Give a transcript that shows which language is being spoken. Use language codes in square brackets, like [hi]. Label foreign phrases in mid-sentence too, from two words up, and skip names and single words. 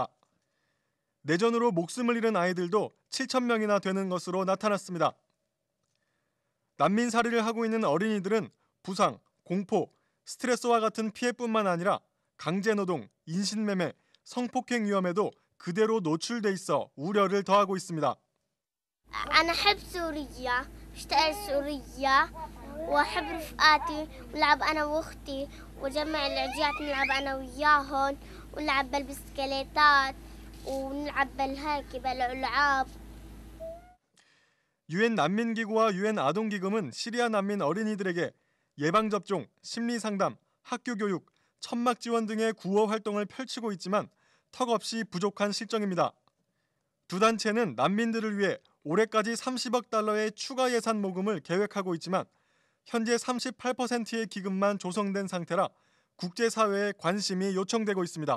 [ko] 내전으로 목숨을 잃은 아이들도 7천 명이나 되는 것으로 나타났습니다. 난민살이를 하고 있는 어린이들은 부상, 공포, 스트레스와 같은 피해뿐만 아니라 강제노동, 인신매매, 성폭행 위험에도 그대로 노출돼 있어 우려를 더하고 있습니다. [ar] أنا أحب سوريا أشتاق سوريا وأحب رفقاتي ونلعب أنا وأختي وجمع العجيات نلعب أنا وياهن ونلعب بالبسكليتات ونلعب بالهيك بالألعاب. [ko] 유엔 난민기구와 유엔 아동기금은 시리아 난민 어린이들에게 예방접종, 심리상담, 학교교육, 천막지원 등의 구호 활동을 펼치고 있지만 턱없이 부족한 실정입니다. 두 단체는 난민들을 위해 올해까지 30억 달러의 추가 예산 모금을 계획하고 있지만 현재 38%의 기금만 조성된 상태라 국제사회의 관심이 요청되고 있습니다.